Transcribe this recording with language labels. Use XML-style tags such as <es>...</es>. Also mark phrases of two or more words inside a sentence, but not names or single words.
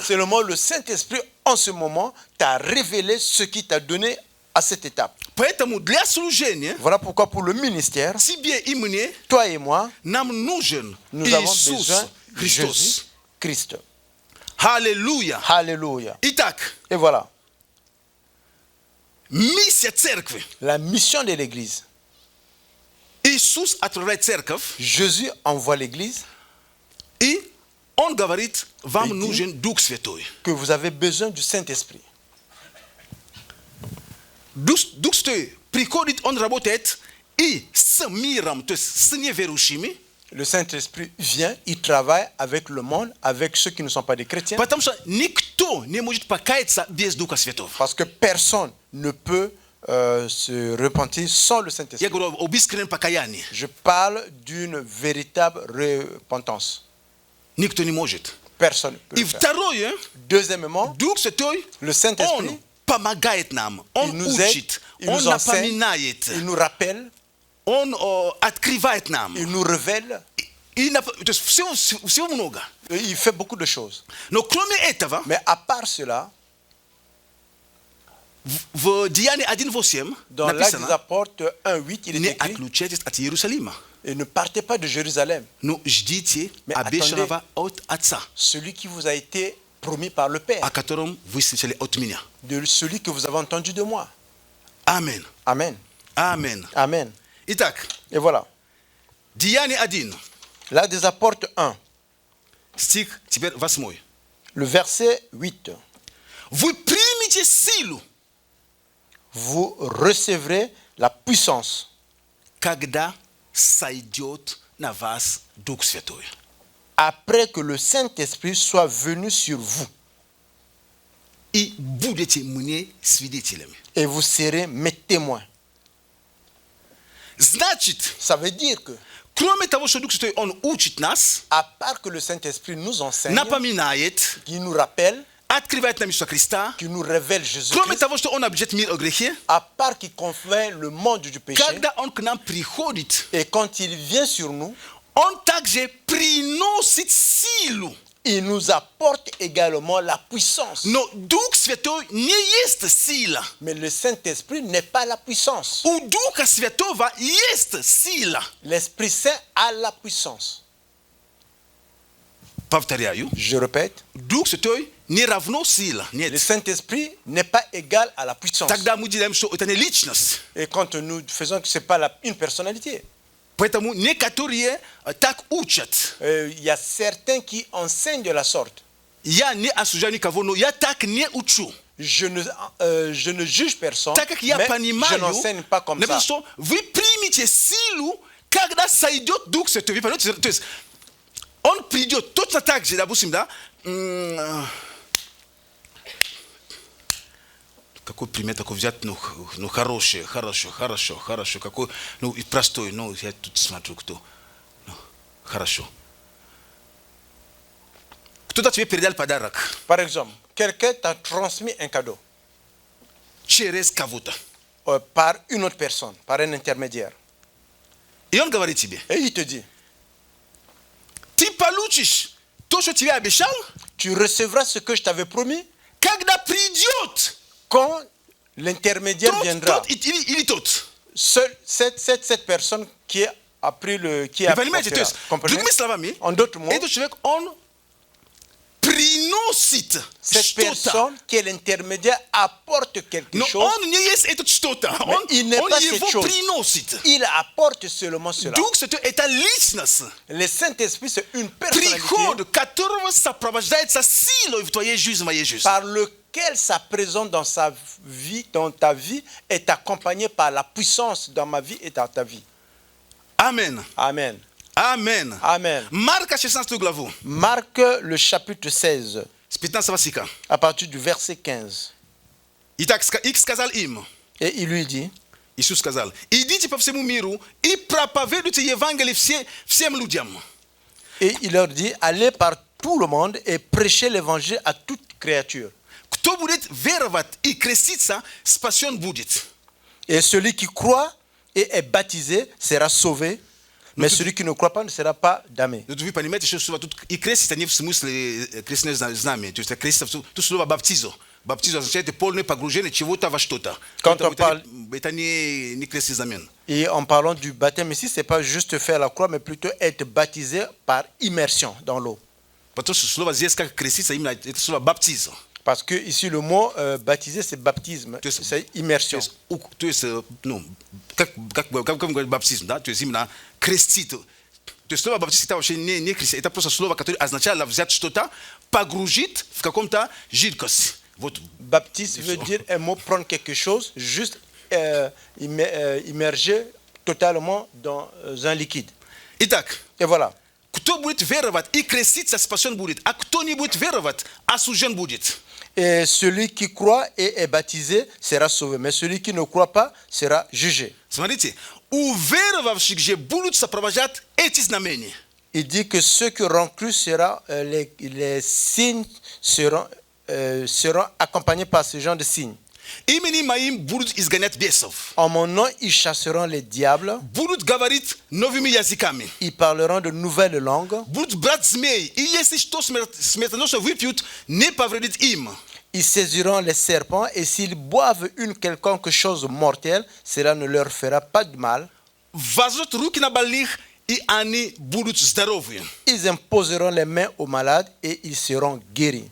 <fr>Seulement le Saint-Esprit, en ce moment, t'a révélé ce qui t'a donné à cette étape.</fr> <ru>Поэтому для служения</ru> <fr>Voilà pourquoi pour le ministère,</fr> <ru>тебе и мне</ru> <fr>toi et moi,</fr> <ru>нам нужен</ru> <fr>nous avons</fr> <ru>Иисус</ru> <fr>besoin de</fr> <ru>Христос.</ru> <fr>Jésus Christ.</fr> <ru>Аллилуйя.</ru> <fr>Alléluia.</fr> <ru>Итак,</ru> <fr>Et voilà,</fr> <ru>миссия церкви.</ru> <fr>la mission de l'Église.</fr> <ru>Иисус отправляет церковь,</ru> <fr>Jésus envoie l'Église</fr> <ru>и Он говорит, вам И ты- нужен Дух Святой.</ru> <fr>que vous avez besoin du Saint-Esprit.</fr> <ru>Дух Святой приходит, Он работает и с миром, то есть с неверующими,</ru> <fr>Le Saint-Esprit vient, il travaille avec le monde, avec ceux qui ne sont pas des chrétiens,</fr> <ru>потому что никто не может покаяться без Духа Святого.</ru> <fr>parce que personne ne peut se repentir sans le Saint-Esprit.</fr> <ru>Я говорю об искреннем покаянии.</ru> <fr>Je parle d'une véritable repentance.</fr> <ru>Никто не может.</ru> <fr>Personne ne peut</fr> <ru>И</ru> <fr>le faire.</fr> <ru>второе,</ru> <fr>Deuxièmement,</fr> <ru>Дух Святой,</ru> <fr>le Saint-Esprit,</fr> <ru>Он помогает нам, Он</ru> <fr>il nous aide,</fr> <ru>учит,</ru> <fr>il</fr> <ru>Он</ru> <fr>nous enseigne,</fr> <ru>напоминает,</ru> <fr>il nous rappelle,</fr> <ru>Он открывает нам.</ru> <fr>il nous révèle,</fr> <ru>То есть всего много.</ru> <fr>et il fait beaucoup de choses.</fr> <ru>Но кроме этого,</ru> <fr>Mais à part cela,</fr> <ru>в Деянии 1:8</ru> <fr>dans l'Acte des</fr> <ru>написано,</ru> <fr>Apôtres 1:8, il est</fr> <ru>не</ru> <fr>écrit,</fr> <ru>отлучайтесь от Иерусалима,</ru> <fr>et ne partez pas de Jérusalem.</fr> <ru>но ждите</ru> <fr>Mais</fr> <ru>обещанного от Отца,</ru> <fr>Celui qui vous a été promis par le Père,</fr> <ru>о котором вы слышали от меня.</ru> <fr>de celui que vous avez entendu de moi.</fr> <ru>Амен.</ru> <fr>Amen.</fr> <ru>Амен.</ru> <fr>Amen.</fr> <ru>Итак,</ru> <fr>Et voilà.</fr> <ru>Деяние 1,</ru> <fr>L'Acte des Apôtres 1,</fr> <ru>стих теперь 8.</ru> <fr>le verset 8.</fr> <ru>Вы примите силу,</ru> <fr>Vous recevrez la puissance</fr> <ru>когда сойдет на вас Дух Святой.</ru> <fr>après que le Saint-Esprit soit venu sur vous.</fr> <ru>И будете мне свидетелями.</ru> <fr>Et vous serez mes témoins.</fr> <ru>Значит,</ru> <fr>Ça veut dire que,</fr> <ru>кроме того, что Дух Святой, Он учит нас,</ru> <fr>à part que le Saint-Esprit nous enseigne,</fr> <ru>напоминает,</ru> <fr>qui nous rappelle,</fr> <ru>открывает нам Иисуса Христа,</ru> <fr>qui nous révèle Jésus,</fr> <ru>кроме того, что Он объезжает мир о грехе,</ru> <fr>à part qu'il convainc le monde du péché,</fr> <ru>когда Он к нам приходит,</ru> <fr>et quand il vient sur nous,</fr> <ru>Он также приносит силу.</ru> <fr>il nous apporte également la puissance.</fr> <ru>Но Дух Святой не есть сила.</ru> <fr>Mais le Saint-Esprit n'est pas la puissance.</fr> <ru>У Духа Святого есть сила.</ru> <fr>L'Esprit Saint a la puissance.</fr> <ru>Повторяю,</ru> <fr>Je répète,</fr> <ru>Дух Святой не равно сила.</ru> <fr>le</fr> <ru>Нет.</ru> <fr>Saint-Esprit n'est pas égal à la puissance.</fr> <ru>Тогда мы делаем, что это не личность.</ru> <fr>Et quand nous faisons que ce n'est pas une personnalité,</fr> <ru>Поэтому некоторые так учат.</ru> <fr>il y a certains qui enseignent de la sorte.</fr> <ru>Я не осуждаю никого, но я так не учу.</ru> <fr>Je ne juge personne,</fr> <ru>Так как я</ru> <fr>mais je</fr> <ru>понимаю,</ru> <fr>n'enseigne pas comme ça.</fr> <ru>например, что вы примете силу, когда сойдет Дух Святой. Вы понимаете? То есть Он придет точно так же, допустим, да? Какой пример такой взять, ну хороший, хорошо, какой, ну и простой, ну я тут смотрю, кто, ну, хорошо. Кто-то тебе передал подарок</ru> <fr>Par exemple, quelqu'un t'a transmis un cadeau</fr> <ru>через кого-то.</ru> <fr>par une autre personne, par un intermédiaire.</fr> <ru>И он говорит тебе,</ru> <fr>Et il te dit,</fr> <ru>ты получишь то, что тебе обещал,</ru> <fr>tu recevras ce que je t'avais promis</fr> <ru>когда придет</ru> <fr>quand l'intermédiaire viendra.</fr> <ru>тот или тот.</ru> <fr>Seule cette personne qui a pris le... Qui</fr> <ru>Вы</ru> <fr>a</fr> <ru>понимаете, то есть,</ru> <fr>comprenez?</fr> <ru>другими словами,</ru> <fr>En d'autres mots,</fr> <ru>этот человек, он приносит</ru> <fr>Cette</fr> <ru>что-то.</ru> <fr>personne qui est l'intermédiaire apporte quelque</fr> <ru>Но</ru> <fr>chose.</fr> <ru>он не есть этот что-то. Он</ru> <fr>il n'est pas cette</fr> <ru>его</ru> <fr>chose.</fr> <ru>приносит.</ru> <fr>Il apporte seulement cela.</fr> <ru>Дух Святой – это личность,</ru> <fr>Le Saint-Esprit, c'est une personnalité</fr> <ru>приход которого сопровождается силой в твоей жизни, в моей жизни.</ru> <fr>par lequel sa présence dans sa vie, dans ta vie, est accompagnée par la puissance dans ma vie et dans ta vie. Amen. Amen. Amen. Amen.</fr> <ru>Marca 16 главу.</ru> <fr>Marc le chapitre 16,</fr> <ru>С 15 стиха.</ru> <fr>à partir du verset 15.</fr> <ru>Итак, и сказал им,</ru> <fr>Et il lui dit,</fr> <ru>Иисус сказал, идите по всему миру и проповедуйте Евангелие всем людям.</ru> <fr>et il leur dit, allez par tout le monde et prêchez l'évangile à toute créature.</fr> <ru>Кто будет веровать и креститься, спасен будет.</ru> <fr>Et celui qui croit et est baptisé sera sauvé, mais celui qui ne croit pas ne sera pas damné.</fr> <ru>Но вы понимаете, что слово тут и креститься не в смысле крестное знамя. То есть креститься, тут слово баптизо. Баптизо означает полное погружение чего-то во что-то.</ru> <fr>Quand on parle-</fr> <ru>Это не крестный знамен.</ru> <fr>Et en parlant du baptême ici, ce n'est pas juste faire la croix, mais plutôt être baptisé par immersion dans l'eau.</fr> <ru>Потому что слово здесь как креститься, именно это слово баптизо.</ru> <fr>Parce que ici, le mot baptisé, c'est baptisme,</fr> <ru>То есть-</ru> <fr>c'est immersion.</fr> <ru>То есть, ну, как говорят баптизм, да? То есть именно крестить. То есть слово баптист это вообще не крестить, это просто слово, которое означало взять что-то, погрузить в каком-то жидкость. Вот.</ru> <fr>Baptiste veut dire un mot prendre quelque chose, juste immerger totalement dans un liquide.</fr> <ru>Итак,</ru> <fr>Et voilà.</fr> <ru>кто будет веровать и креститься, спасен будет, а кто не будет веровать, осужден будет.</ru> <fr>Et celui qui croit et est baptisé sera sauvé, mais celui qui ne croit pas sera jugé.</fr> <ru>Смотрите, у веровавших же будут сопровождать эти знамения.</ru> <fr>Il dit que ceux qui auront cru les signes seront accompagnés par ce genre de signes.</fr> <ru>Именем моим будут изгонять бесов,</ru> <fr>En mon nom, ils chasseront les diables,</fr> <ru>будут говорить новыми языками,</ru> <fr>ils parleront de nouvelles langues,</fr> <ru>будут брать змей, и если что смертоносно выпьют, не повредит им.</ru> <fr>ils saisiront les serpents, et s'ils boivent une quelconque chose mortelle, cela ne leur fera pas de mal.</fr> <ru>Возложат руки на больных, и они будут здоровы.</ru> <fr>Ils imposeront les mains aux malades, et ils seront guéris.</fr>